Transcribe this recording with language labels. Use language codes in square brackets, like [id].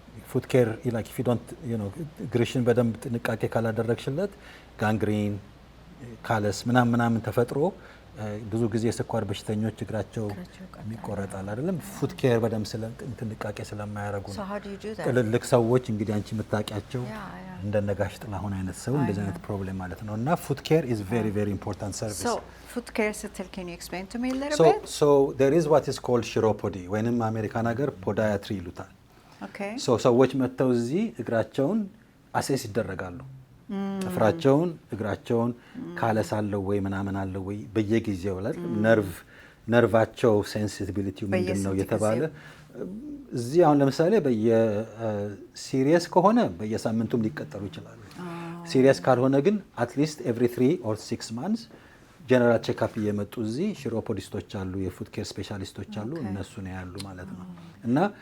[am] ፉድ ኬር [en] like if you don't [am] እግርሽን በደንብ ጥንቃቄ ካላደረግሽለት ጋንግሪን ካለስ ምናምን ተፈጥሮ ብዙ ጊዜ የስኳር በሽተኞች እግራቸው የሚቆረጣል አይደለም። ፉድ ኬር በደንብ ጥንቃቄ ስለማያደርጉ ነው። ትልልቅ ሰዎች እንግዲህ አንቺ የምታውቂያቸው እንደነጋሽ ጥላሁን አይነት ሰው እንደዚህ አይነት ፕሮብሌም ማለት ነው። እና ፉድ ኬር [en] is very very important service. So food care ስትል can you explain to me a little bit? So there is what is called chiropody [am] ወይንም አሜሪካን ሀገር ፖዲያትሪ ይሉታል። [en] Okay. [am] So ሰዎች መጥተው እዚህ እግራቸውን አሴስ ይደረጋሉ። ጥፍራቸውን እግራቸውን ካለሳለው ወይ ምናምን አለው ወይ በየጊዜው ላይ ነርቫቸው ሴንሲቲቪቲው ምንድነው የተባለ እዚህ አሁን ለምሳሌ በየሲሪየስ ከሆነ በየሳምንቱም ሊቀጠሩ ይችላሉ። ሲሪየስ ካልሆነ ግን አትሊስት ኤቭሪ 3 or 6 months ጀነራል ቼክአፕ እየመጡ እዚህ ሽሮፖዲስቶች አሉ፣ የፉድ ኬር ስፔሻሊስቶች አሉ፣ እነሱ ነው ያሉ ማለት ነው። እና